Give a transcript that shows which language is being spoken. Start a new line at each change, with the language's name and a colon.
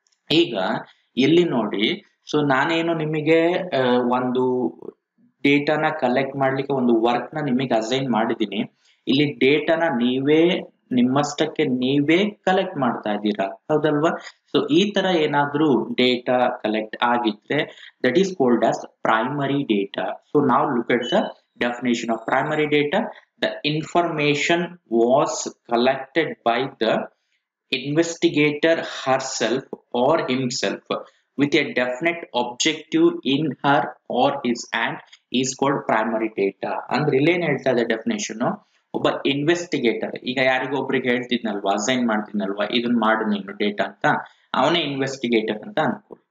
Kannada: ಈಗ ಇಲ್ಲಿ ನೋಡಿ, ಸೊ ನಾನೇನು ನಿಮಗೆ ಒಂದು ಡೇಟಾನ ಕಲೆಕ್ಟ್ ಮಾಡ್ಲಿಕ್ಕೆ ಒಂದು ವರ್ಕ್ ನ ನಿಮಗೆ ಅಸೈನ್ ಮಾಡಿದೀನಿ. ಇಲ್ಲಿ ಡೇಟಾನ ನೀವೇ ನಿಮ್ಮಷ್ಟಕ್ಕೆ ನೀವೇ ಕಲೆಕ್ಟ್ ಮಾಡ್ತಾ ಇದ್ದೀರಾ, ಹೌದಲ್ವಾ. ಸೊ ಈ ತರ ಏನಾದ್ರೂ ಡೇಟಾ ಕಲೆಕ್ಟ್ ಆಗಿದ್ರೆ
English: That is called as primary data. So ನಾವು look at the definition of primary data. The information was collected by the investigator herself or himself with a definite objective in her or his hand is called primary data.
Kannada: ಅಂದ್ರೆ ಇಲ್ಲೇನ್ ಹೇಳ್ತಾ ಇದೆ definition, ಒಬ್ಬ investigator, ಈಗ ಯಾರಿಗೊಬ್ರಿಗೆ ಹೇಳ್ತಿದ್ನಲ್ವಾ, assign ಮಾಡ್ತಿದ್ನಲ್ವಾ, ಇದನ್ನ ಮಾಡು ನೀನು data ಅಂತ, ಅವನೇ ಇನ್ವೆಸ್ಟಿಗೇಟರ್ ಅಂತ ಅನ್ಕೊಳ್ಳಿ.